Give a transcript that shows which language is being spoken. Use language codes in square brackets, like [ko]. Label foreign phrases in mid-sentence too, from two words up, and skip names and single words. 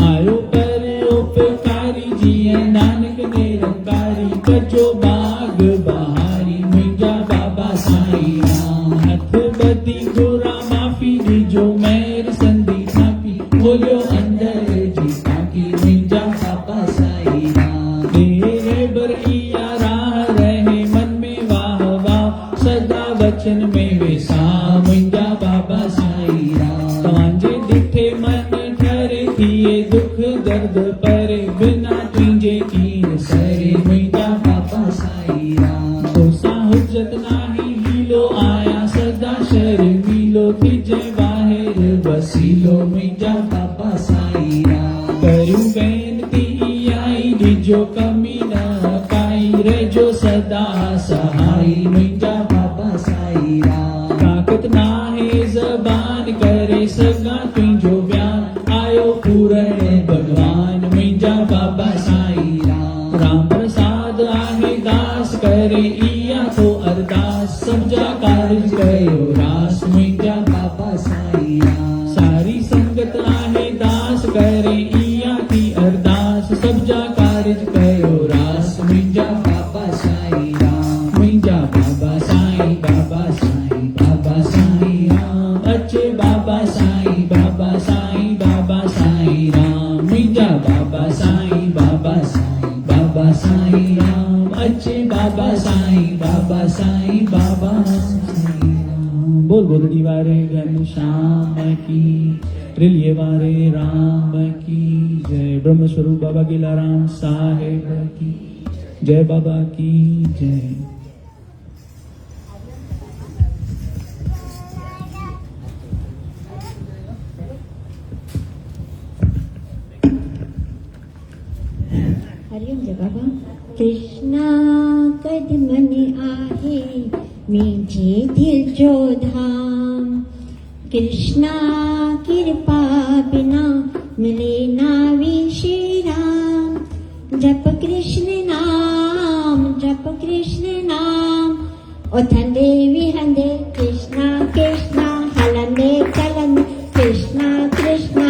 [sd] आयो परोपकारी जीअं नानक निरंकारी कजो बाग बहारी मुंहिंजा बाबा साईं राम। हथ ॿधी घुरा माफ़ी ॾिजो महर संदी थापी खोलियो अंदर जी ताकी मुंहिंजा बाबा साईं राम। तेरे बर इया राह रहे मन में वाह वाह सदा वचन में वेसा मुंहिंजा बाबा साईं राम। तव्हांजे ॾिठे मन ठरे थिए दुख दर्द परे बिना तुंहिंजे कीन सरे मुंहिंजा बाबा साईं राम। तोसां हुजत नाही हीलो आया सदा शर्मीलो थिजे ॿाहिरि वसीलो मुंहिंजा बाबा साईं राम। करियूं बेनती आई ॾिजो कमी न काई रहिजो सदा सहाई मुंहिंजा बाबा साईं राम ताक़त नाहे ज़बान करे सघां तुंहिंजो बयान आयो पूरण भगवान मुंहिंजा बाबा साईं राम राम प्रसाद आहे दास करे इया तो अरदास समझा कारज कयो रास मुंहिंजा बाबा साईं राम सारी संगत आहे दास करे इया थी अरदास समझा कारज कयो रास मुंहिंजा बाबा साईं राम मुंहिंजा बाबा साईं बाबा साईं राम अचे बाबा साईं बाबा साईं राम मुंहिंजा बाबा साईं बाबा साईं राम अचे बाबा साईं साईं [hi] राम बोल गोदड़ी वारे घनश्याम की रिलिये वारे राम की जय ब्रह्म स्वरूप बाबा गिलाराम साहेब की जय बाबा की जय। [sd] हरिओम जय बाबा। कृष्णा कदमन आहे मुंहिंजे दिल जो धाम कृष्णा कृपा बिना मिले ना विषय राम जप कृष्ण नाम उथंदे विहंदे कृष्णा कृष्णा हलंदे चलंदे कृष्णा कृष्णा